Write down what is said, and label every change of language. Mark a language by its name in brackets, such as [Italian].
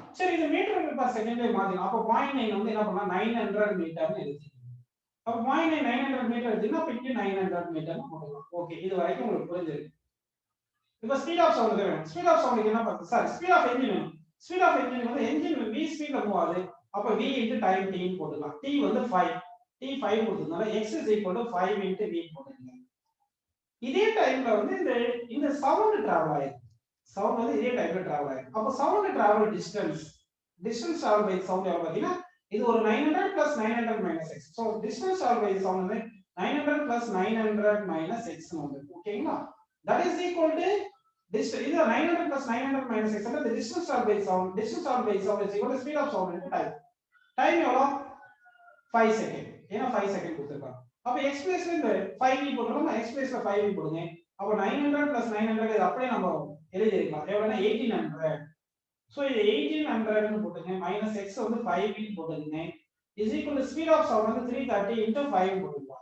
[Tamil] சரி இது metre per செகண்ட்ல மாத்தினா அப்ப 0.9 வந்து என்ன பண்ணா 900 மீட்டர்னு எழுதிங்க. அப்ப 0.9 900 மீட்டர் எடுத்தீங்கன்னா அப்ப இங்க 900 மீட்டர்னு போடலாம். ஓகே இது வரைக்கும் உங்களுக்கு புரிஞ்சிருக்கு. இப்போ ஸ்பீட் ஆஃப் சவுண்ட் வேணும். ஸ்பீட் ஆஃப் சவுண்ட் என்ன பார்த்தா சார் ஸ்பீட் ஆஃப் என்ஜின் வேணும். ஸ்பீட் ஆஃப் என்ஜின் வந்து என்ஜின் v ஸ்பீட்ல மூவ் ஆகுது. அப்ப v * டைம் t ன்னு போட்டுக்கலாம். t வந்து 5 t 5 கொடுத்ததுனால x = 5 * v போட்டுங்க. இதே டைம்ல வந்து இந்த சவுண்ட் டிராவல் ஆயிருக்கு. சவுண்ட் வந்து இதே டைம்ல டிராவல் ஆயிருக்கு. அப்ப sound travel distance travel by sound எவ்வளவு பாத்தீங்கன்னா இது ஒரு 900 + 900 - x. So distance travel by sound வந்து 900 + 900 - x ன்னு வருது. ஓகேங்களா? [English] that is equal to distance இது 900 + 900 - x அந்த distance traveled by sound is equal to speed of sound into time. [Tamil] Time எவ்வளவு 5 செகண்ட். ஏன்னா 5 செகண்ட் கொடுத்திருக்காங்க. அப்ப x பிளேஸ்ல இந்த 5v போடுறோம்னா x பிளேஸ்ல 5v போடுங்க. அப்ப 900 + 900 இது அப்படியே நம்ம எழுதி இருக்கலாம். எவ்வளவுனா 1800. சோ இது 1800 ன்னு போடுங்க மைனஸ் x வந்து 5v போடுங்க [English] is equal to speed of sound [Tamil] வந்து 330 * 5 போடுங்க.